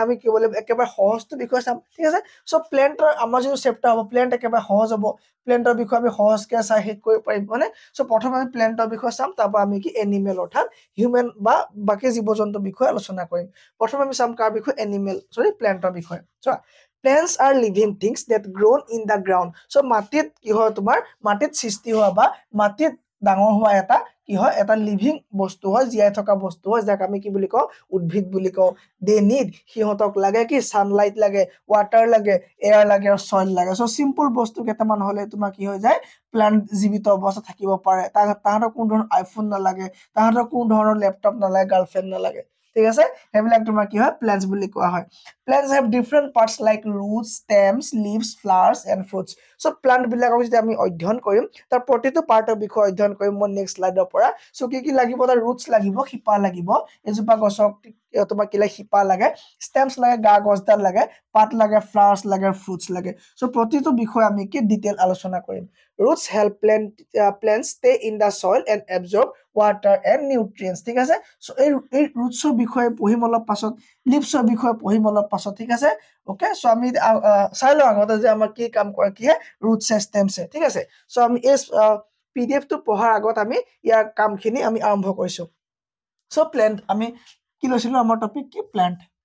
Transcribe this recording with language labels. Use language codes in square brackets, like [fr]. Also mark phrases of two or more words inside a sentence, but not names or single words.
[as] আমি কি বলে একেবাৰে সহজটো বিষয় চাম ঠিক আছে সো প্লেন্টৰ আমাৰ যে চেপ্টাৰ হ'ব প্লেন্ট একেবাৰে সহজ হ'ব প্লেন্টৰ বিষয় আমি সহজকৈ চাই শেষ কৰিব পাৰিম মানে সো প্ৰথমে আমি প্লেন্টৰ বিষয় চাম তাৰপৰা আমি কি এনিমেল অৰ্থাৎ হিউম্যান বা বাকি জীৱ-জন্তুৰ বিষয়ে আলোচনা কৰিম প্ৰথমে আমি চাম কাৰ বিষয় প্লেন্টৰ বিষয় চোৱা [en] plants are living things that grow in the ground [as] so মাটিত কি হয় তোমাৰ মাটিত সৃষ্টি হোৱা বা মাটিত ডাঙৰ হোৱা এটা কি হয় এটা লিভিং বস্তু হয় জীয়াই থকা বস্তু হয় যাক আমি কি বুলি কওঁ উদ্ভিদ বুলি কওঁ [en] they need [as] সিহঁতক লাগে কি সানলাইট লাগে ওয়াটাৰ লাগে এয়াৰ লাগে আৰু সয়েল লাগে [en] so simple [as] বস্তু কেইটামান হলে তোমাৰ কি হৈ যায় প্লান্ট জীৱিত অৱস্থা থাকিব পাৰে তাহাঁতৰ কোনো ধৰণৰ আইফোন নালাগে তাহাঁতৰ কোনো ধৰণৰ ল্যাপটপ নালাগে গাৰ্লফ্ৰেন্ড নালাগে ঠিক আছে হেবিলাক তোমাৰ কি হয় প্লান্টস বুলি কোৱা হয় [en] plants have different parts like roots stems leaves flowers and fruits so plant [as] বিলাকক যদি আমি অধ্যয়ন কৰিম তাৰ প্ৰতিটো পাৰ্টৰ বিষয়ে অধ্যয়ন কৰিম মই [en] next slide [as] পৰা সো কি লাগিব তাৰ ৰুটস লাগিব শিপা লাগিব এজোপা গছক তোমাৰ কি লাগে শিপা লাগে stems লাগে গা গছডাল লাগে পাত লাগে flowers লাগে fruits লাগে সো প্ৰতিটো বিষয় আমি কি ডিটেইল আলোচনা কৰিম [en] roots help plants stay in the soil and absorb water and nutrients [as] ঠিক আছে সো এই ৰুটছৰ বিষয়ে পঢ়িম অলপ পাছত লিভছৰ বিষয়ে পঢ়িম অলপ পাছত ঠিক আছে [en] okay so [as] আমি চাই লও আগতে যে আমাৰ কি কাম কৰে কি [en] roots stems [as] ঠিক আছে সো আমি এই পিডিএফ টো পঢ়াৰ আগত আমি ইয়াৰ কামখিনি আমি আৰম্ভ কৰিছো [en] so plant [as] আমি কি লৈছিলো আমাৰ টপিক কি প্লান্ট